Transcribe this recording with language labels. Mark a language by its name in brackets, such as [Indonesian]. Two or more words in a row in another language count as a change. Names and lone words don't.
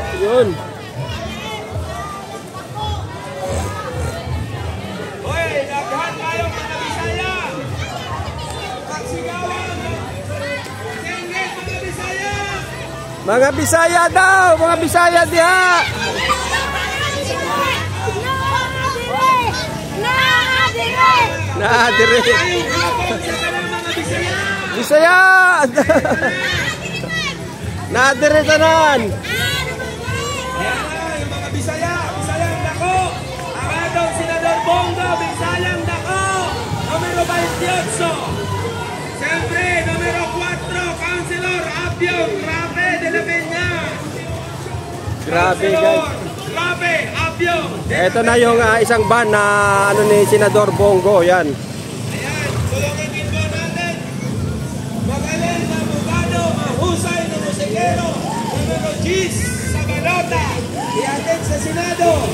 [Filipino] Yun. [Cebuano] Mga Bisaya daw, mga Bisaya diha. Naadire. Bisaya. Naadire tanan. Mga Bisaya, Bisayang Dako. Ang Senador Bongo, Bisayang Dako. [Filipino] Numero 28. Siyempre, numero 4, Councilor Abion Rafe de la Peña. Grabe guys. Rafe, Abion. Ito na yung isang van na ni Senador Bongo. Yan. Ayan, tulungin din po natin. Magaling na abogado, mahusay na musikero. Numero 10 sa balota. Iatid sa Senado.